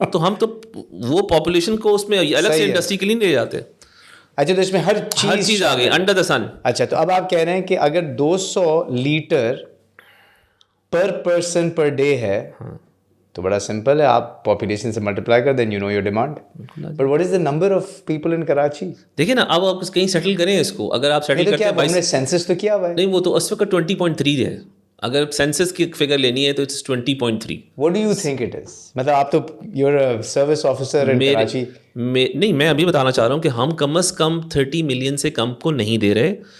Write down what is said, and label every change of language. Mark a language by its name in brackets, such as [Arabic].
[Urdu] تو ہم تو وہ پاپولیشن کو اس میں الگ سے انڈسٹری کے لیے لے جاتے. اچھا تو اس میں ہر چیز آ گئی [English] Under the sun. [Urdu] اچھا تو اب آپ کہہ رہے ہیں کہ اگر 200 لیٹر پر پرسن پر ڈے ہے تو بڑا سمپل ہے, آپ پاپولیشن سے ملٹیپلائی کر دیں, [English] You know your demand. But what is the number of people in Karachi? [Urdu] دیکھیں نا اب آپ کہیں سیٹل کریں اس کو. اگر آپ سیٹل کرتے ہیں, ہم نے سینسس تو کیا ہوا ہے. نہیں وہ تو اس وقت 20.3 ہے. اگر سینسس کی فگر لینی ہے تو it's 20.3. [English] What do you think it is? [Urdu] مطلب آپ تو [English] You are service officer in Karachi. [Urdu] نہیں میں ابھی بتانا چاہ رہا ہوں کہ ہم کم از کم 30 ملین سے کم کو نہیں دے رہے.